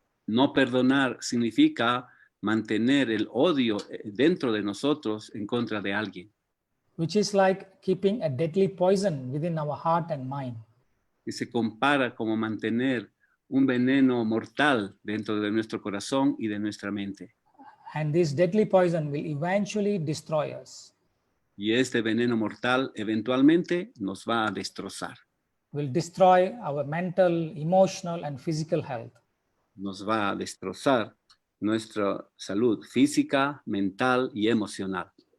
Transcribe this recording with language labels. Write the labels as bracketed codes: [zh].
[es] No perdonar significa mantener el odio dentro de nosotros en contra de alguien. [en] Which is like keeping a deadly poison within our heart and mind. [es] Que se compara como mantener un veneno mortal dentro de nuestro corazón y de nuestra mente. [en] And this deadly poison will eventually destroy us. [es] Y este veneno mortal eventualmente nos va a destrozar. [en] Will destroy our mental, emotional, and physical health. [es] Nos va a destrozar nuestra salud física, mental y emocional.